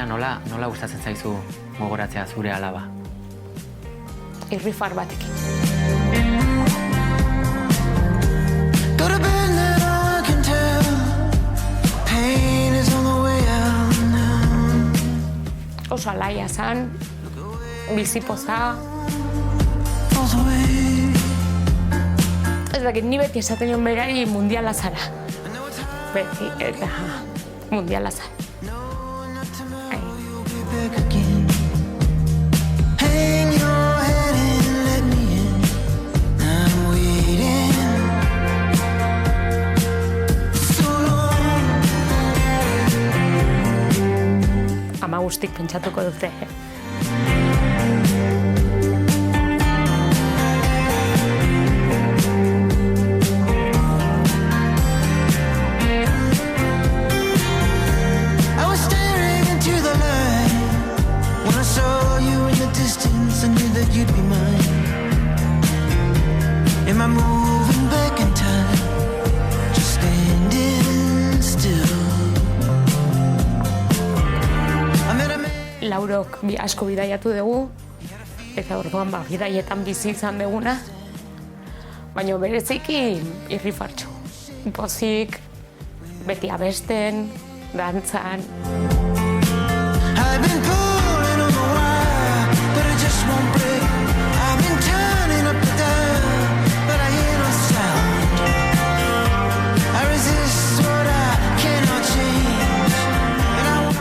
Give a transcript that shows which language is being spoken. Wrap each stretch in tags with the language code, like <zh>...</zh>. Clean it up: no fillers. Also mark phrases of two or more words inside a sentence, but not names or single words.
<eu>nola gustatzen zaizu gogoratzea zure alaba? Irrifar batekin.</eu> <en>Go to bed now, I can tell. Pain is on the way out now.</en> <eu>Oso alaia zan, bizipoza.</eu> <en>Falls away.</en> <eu>Ez dakit, ni beti esaten nion berari mundiala zara. Beti, eta mundiala zara.</eu> <en>You'll be back again. Hang your head and let me in. I'm waiting so long.</en> <eu>Ama guztik pentsatuko dute.</eu> <en>I was staring into the light. When I saw you in the distance, I knew that you'd be mine. Am I moving back in time? Just standing still. I met a man.</en> <eu>Laurok asko bidaiatu dugu, eta orduan bidaietan bizi izan duguna, baina bereziki irrifartxo. Pozik, beti abesten, dantzan.</eu> <en>I've been pulling on the wire, but it just won't break. I've been turning up the dial, but I hear no sound. I resist what I cannot change, and I wanna</en>